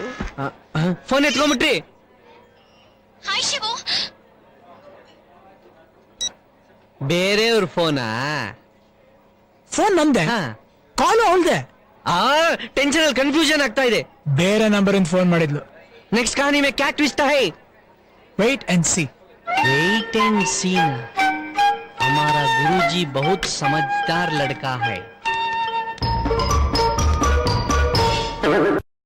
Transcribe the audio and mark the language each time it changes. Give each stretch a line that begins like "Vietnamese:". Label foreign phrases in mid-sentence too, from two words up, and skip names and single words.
Kannada: ಫೋನ್ ಎತ್ಕೊಂಡ್ಬಿಟ್ರಿ? ಹಾಯ್ ಶಿವು. ಬೇರೆಯವ್ರ ಫೋನಾ? ಫೋನ್ ನಂದೆ, ಕಾಲು ಅವಳ್ದೆ. ಟೆನ್ಷನ್ ಅಲ್ಲಿ ಕನ್ಫ್ಯೂಷನ್ ಆಗ್ತಾ ಇದೆ. ಬೇರೆ ನಂಬರ್ ಇಂದ ಫೋನ್ ಮಾಡಿದ್ಲು.
Hindi: नेक्स्ट कहानी में क्या ट्विस्ट है?
English: wait and see. wait and see.
Hindi: हमारा गुरुजी बहुत समझदार लड़का है.